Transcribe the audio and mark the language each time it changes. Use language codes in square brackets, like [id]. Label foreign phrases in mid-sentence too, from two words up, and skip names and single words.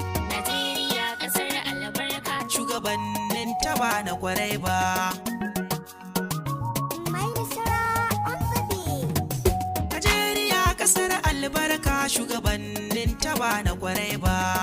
[ha] Najeriya ƙasar albarka. Shugabannin ta ba na kwarai ba. Mai nasara [en] on the beat. [ha] Najeriya ƙasar albarka, shugabannin ta ba na kwarai ba.